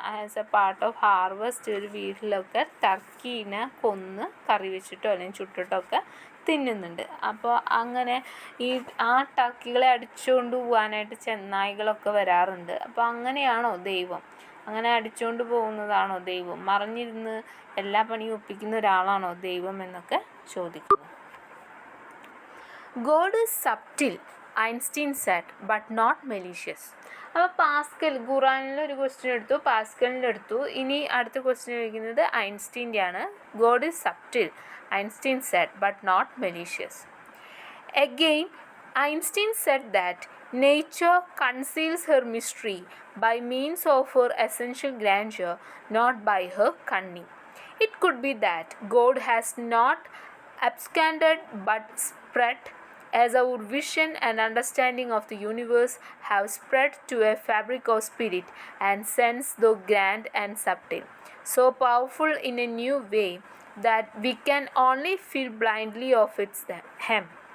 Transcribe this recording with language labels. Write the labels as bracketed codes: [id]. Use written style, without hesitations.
[en] as a part of harvest [ml] ഒരു വീട്ടിലൊക്കെ ടർക്കീനെ കൊന്ന് കറി വെച്ചിട്ടോ അല്ലെങ്കിൽ ചുട്ടിട്ടോ ഒക്കെ തിന്നുന്നുണ്ട്. അപ്പോൾ അങ്ങനെ ആ ടർക്കികളെ അടിച്ചുകൊണ്ട് പോകാനായിട്ട് ചെന്നായ്കളൊക്കെ വരാറുണ്ട്. അപ്പോൾ അങ്ങനെയാണോ ദൈവം? അങ്ങനെ അടിച്ചുകൊണ്ട് പോകുന്നതാണോ ദൈവം? മറിഞ്ഞിരുന്ന് എല്ലാ പണിയും ഒപ്പിക്കുന്ന ഒരാളാണോ ദൈവം എന്നൊക്കെ ചോദിക്കുന്നു. [en] God is subtle, Einstein said, but not malicious. [ml] അപ്പോൾ പാസ്കൽ ഖുറാനിൽ ഒരു ക്വസ്റ്റ്യൻ എടുത്തു, പാസ്കലിൻ്റെ എടുത്തു. ഇനി അടുത്ത ക്വസ്റ്റ്യൻ ചോദിക്കുന്നത് ഐൻസ്റ്റീൻ്റെ ആണ്. [en] God is subtle, Einstein said, but not malicious. Again, Einstein said that nature conceals her mystery by means of her essential grandeur, not by her cunning. It could be that God has not absconded but spread, as our vision and understanding of the universe have spread to a fabric of spirit and sense, though grand and subtle, so powerful in a new way that we can only feel blindly of its hem.